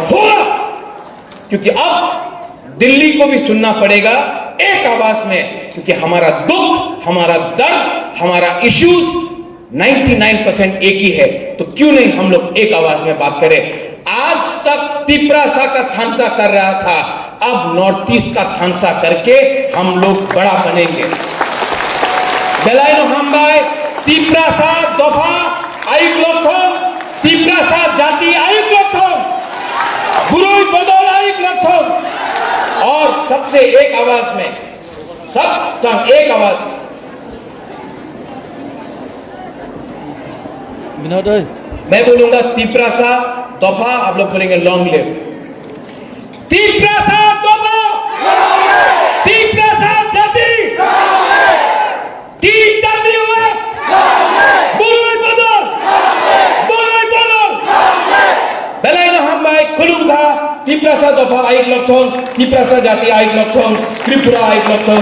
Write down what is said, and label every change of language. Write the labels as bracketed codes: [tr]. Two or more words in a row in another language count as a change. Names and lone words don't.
[hi] होगा क्योंकि अब दिल्ली को भी सुनना पड़ेगा एक आवाज में क्योंकि हमारा दुख हमारा दर्द हमारा इश्यूज 99% एक ही है तो क्यों नहीं हम लोग एक आवाज में बात करें आज तक तिपरासा का थानसा कर रहा था, अब नॉर्थ ईस्ट का थानसा करके हम लोग बड़ा बनेंगे। [trp] बेलायनो हामबाय तिपरासा दफा आयुक लक्षण, तिपरासा जाति आयुक लक्षण, बुरुई बदल आयुक लक्षण। [hi] और सबसे एक आवाज में, सब संग एक आवाज में, मैं बोलूंगा तिपरासा दफा, आप लोग बोलेंगे [en] long live. [trp] तिपरासा दफा, तिपरासा जाति, TWF, बुरुई बदल, बुरुई बदल। बेलायनो हामबाय खुलुमखा तिपरासा दफा आयुक लक्षण, तिपरासा जाति आयुक लक्षण, त्रिपुरा आयुक लक्षण।